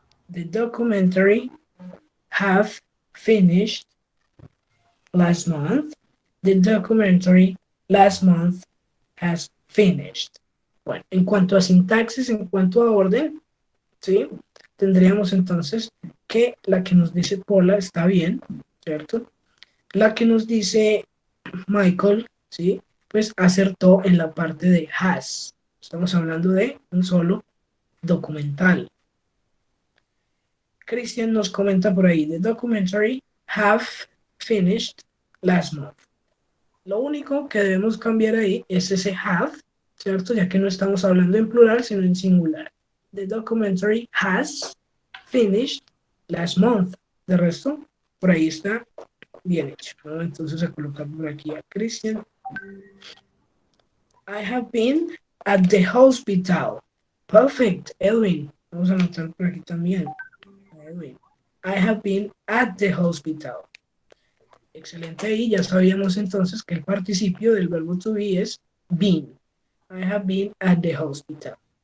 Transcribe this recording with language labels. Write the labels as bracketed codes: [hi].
[en] The documentary have finished last month. The documentary last month has finished. [es] Bueno, en cuanto a sintaxis, en cuanto a orden, ¿sí? Tendríamos entonces que la que nos dice Paula está bien, ¿cierto? La que nos dice Michael, ¿sí? Pues acertó en la parte de has. Estamos hablando de un solo documental. Christian nos comenta por ahí, [en] the documentary have finished last month. [es] Lo único que debemos cambiar ahí es ese have, ¿cierto? Ya que no estamos hablando en plural, sino en singular. [en] The documentary has finished last month. [es] De resto, por ahí está bien hecho, ¿no? Entonces a colocar por aquí a Christian. [en] I have been at the hospital. Perfect, Edwin. [es] Vamos a anotar por aquí también. Edwin. [en] I have been at the hospital. [es] Excelente ahí, ya sabíamos entonces que el participio del verbo to be es been. [en] I have been at the hospital.